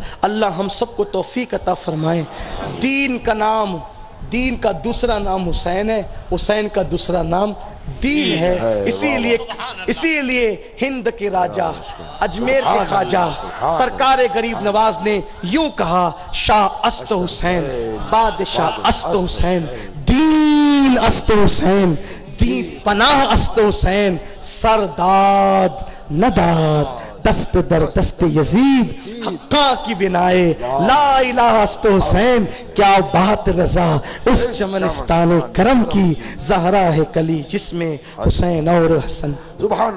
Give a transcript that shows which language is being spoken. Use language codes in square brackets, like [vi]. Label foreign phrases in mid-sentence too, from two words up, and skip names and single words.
[ur] اللہ ہم سب کو توفیق عطا فرمائے. دین کا نام، دین کا دوسرا نام حسین ہے، حسین کا دوسرا نام دین ہے. اسی لیے ہند کے راجہ، اجمیر کے خواجہ، سرکار غریب نواز نے یوں کہا، [fa] شاہ است حسین، بادشاہ است حسین، دین است حسین، دین پناہ است حسین، سرداد نداد، دست در دست یزید، حقا کی بنائے لا الہ است حسین. [ur] کیا بات رضا اس چمنستان کرم کی، زہرا ہے کلی جس میں حسین اور حسن. سبحان